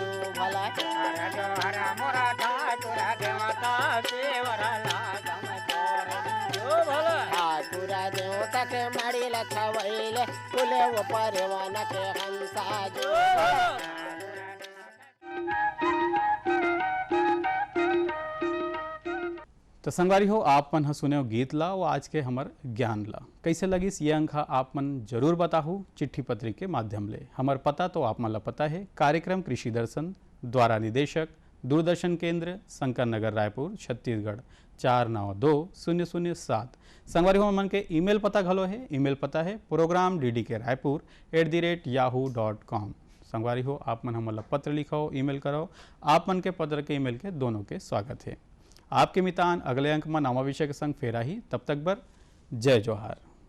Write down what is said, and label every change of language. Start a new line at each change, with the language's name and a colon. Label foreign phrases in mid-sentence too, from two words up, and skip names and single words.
Chhattisgarhi: भला जोहर मोरा ठाकुर देवता सेवर लागम तोरे जो भला ठाकुर देवता के मड़ी लछवैले फुले ऊपर वन के हंसा जो तो संगवारी हो आप मन सुने गीत ला और आज के हमर ज्ञान ला। कैसे लगिस ये अंक आप मन जरूर बताहू चिट्ठी पत्री के माध्यम ले। हमार पता तो आप मन ला पता है, कार्यक्रम कृषि दर्शन, द्वारा निदेशक, दूरदर्शन केंद्र, शंकर नगर, रायपुर, छत्तीसगढ़ 492007। संगवारी हो मन के ईमेल पता घलो है। ईमेल पता है program.ddkraipur@yahoo.com। संगवारी हो आप मन हमला पत्र लिखाओ, ईमेल करो। आप मन के पत्र के ईमेल के दोनों के स्वागत है। आपके मितान अगले अंक में नवा विषय के संग फेरा ही, तब तक बर जय जोहार।